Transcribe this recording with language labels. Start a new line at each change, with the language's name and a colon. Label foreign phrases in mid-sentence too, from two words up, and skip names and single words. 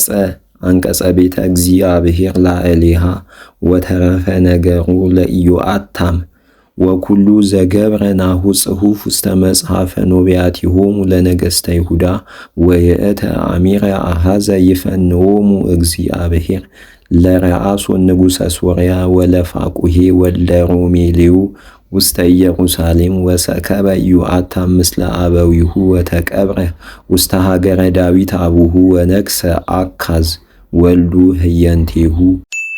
Geez: አንቀጸ ቤተ እግዚአብሔር ላዕሌሃ ወተረፈ ነገሩ ለኢዮአታም ወኩሉ ዘገብረ ናሁ ጽሑፍ ውስተ መጽሐፈ ኖቢያቲሆሙ ለነገሥተ ይሁዳ ወየእተ አሚረ አሐዘ ይፈንዎሙ እግዚአብሔር ለረአሶን ንጉሠ ሶርያ ወለፋቁሄ ወልደ ሮሜሌዩ ውስተ ኢየሩሳሌም ወሰከበ ኢዮአታም ምስለ አበዊሁ ወተቀብረ ውስተ ሀገረ ዳዊት አቡሁ ወነግሠ አካዝ ወልዱ ህየንቴሁ